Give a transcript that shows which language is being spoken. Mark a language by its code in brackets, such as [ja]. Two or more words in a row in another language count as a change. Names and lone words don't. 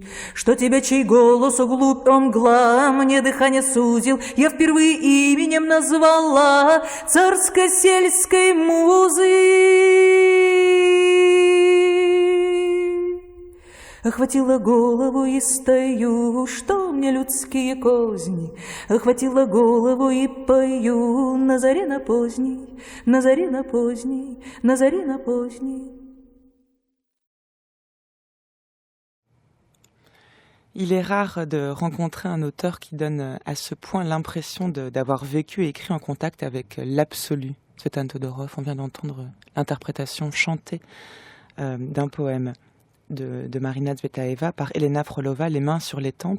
[ru] Что тебя, чей голос углубь мгла, мне дыхание сузил, я впервые именем назвала царско-сельской музы. Охватила голову и стою, что мне людские козни. Охватила голову и пою на заре на поздней, на заре на поздней, на заре на поздней. [fr] Il est rare de rencontrer un auteur qui donne à ce point l'impression d'avoir vécu et écrit en contact avec l'absolu. Tsvetan Todorov, on vient d'entendre l'interprétation chantée d'un poème de Marina Tsvetaeva par Elena Frolova, Les mains sur les tempes.